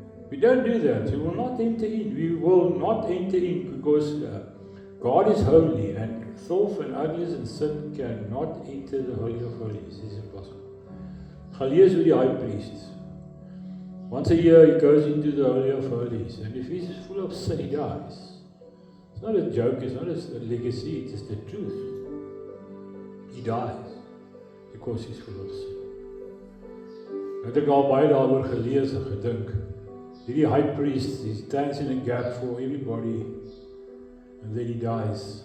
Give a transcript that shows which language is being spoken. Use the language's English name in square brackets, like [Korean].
[English] We don't do that, we will not enter in. We will not enter in because God is holy and filth and ugliness and sin cannot enter the Holy of Holies. It's impossible. Galees with the high priest. Once a year he goes into the Holy of Holies, and if he's full of sin, he dies. It's not a joke, it's not a legacy, it is the truth. He dies. because he's full of sin. [Afrikaans] Het ek al baie daaroor gelees en gedink. Hierdie [English] high priest, he stands in a gap for everybody, and then he dies.